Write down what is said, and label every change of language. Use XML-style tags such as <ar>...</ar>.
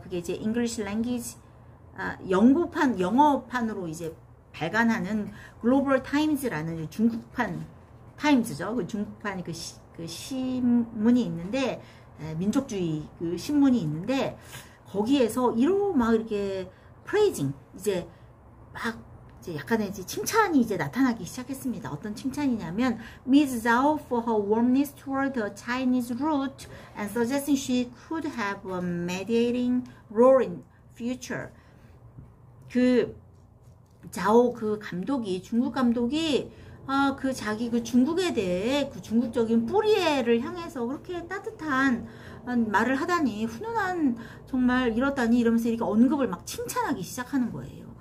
<ko>그게 이제</ko> <en>English language</en> <ko>영어판으로 이제 발간하는 글로벌 타임즈라는 중국판 타임즈죠. 그 중국판 그 신문이 있는데, 민족주의 그 신문이 있는데, 거기에서 막 이렇게 프레이징, 이제 막 이제 약간의 이제 칭찬이 이제 나타나기 시작했습니다. 어떤 칭찬이냐면 Ms.</ko> <en>Zhao for her warmness toward the Chinese route and suggesting she could have a mediating role in future.</en> <ko>그 자오 그 감독이, 중국 감독이 그 자기 그 중국에 대해 그 중국적인 뿌리를 향해서 그렇게 따뜻한 말을 하다니, 훈훈한, 정말 이렇다니 이러면서 이렇게 언급을 막 칭찬하기 시작하는 거예요.</ko>